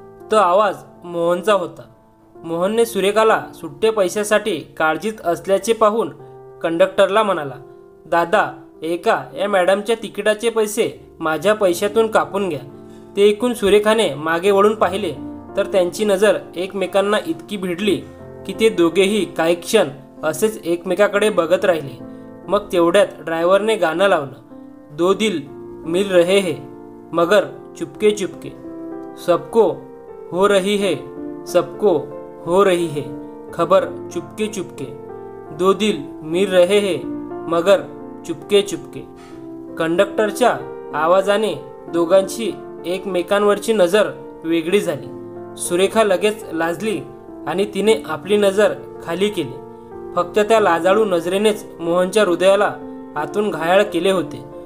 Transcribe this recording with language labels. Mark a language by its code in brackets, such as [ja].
[mr] तो आवाज मोहनचा होता. मोहनने सुरेखाला सुट्टे पैशासाठी काळजीत असल्याचे पाहून कंडक्टरला म्हणाला, दादा, या मॅडमच्या तिकिटाचे पैसे माझ्या पैशातून कापून घ्या. ते ऐकून सुरेखाने मागे वळून पाहिले तर त्यांची नजर एकमेकांना इतकी भिडली की ते दोघेही काही क्षण असेच एकमेकाकडे बघत राहिले. मग तेवढ्यात ड्रायव्हरने गाणं लावलं, [hi] दो दिल मिल रहे है मगर चुपके चुपके, सबको हो रही है, सबको हो रही है खबर चुपके चुपके, दो दिल मिल रहे है मगर चुपके चुपके. [mr] कंडक्टरच्या आवाजाने दोघांची एकमेकांवरची नजर वेगळी झाली. सुरेखा लगेच लाजली आणि तिने आपली नजर खाली केली. फक्त त्या लाजाळू नजरेनेच मोहनच्या हृदयाला आतून घायाळ केले होते.